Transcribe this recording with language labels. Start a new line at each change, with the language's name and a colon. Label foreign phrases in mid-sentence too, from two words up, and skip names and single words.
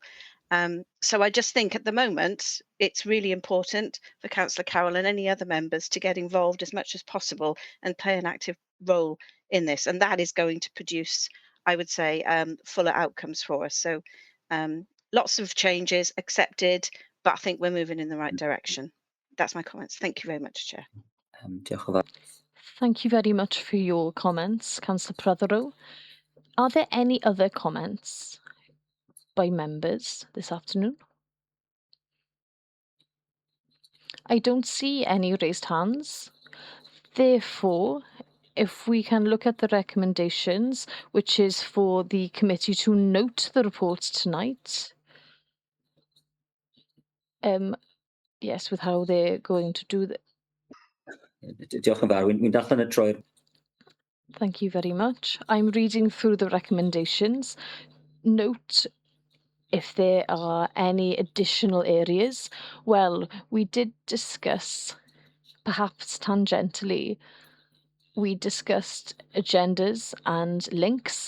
English: So I just think at the moment it's really important for Councillor Carroll and any other members to get involved as much as possible and play an active role in this, and that is going to produce, I would say, fuller outcomes for us. So lots of changes accepted, but I think we're moving in the right direction. That's my comments. Thank you very much, Chair.
Welsh: Diolch yn fawr.
English: Thank you very much for your comments, Councillor Prothero. Are there any other comments by members this afternoon? I don't see any raised hands. Therefore, if we can look at the recommendations, which is for the committee to note the report tonight. Yes, with how they're going to do that.
Welsh: Diolch yn fawr. Wi'n darllen y troi'r
English: Thank you very much. I'm reading through the recommendations. Note if there are any additional areas. Well, we did discuss, perhaps tangentially, we discussed agendas and links.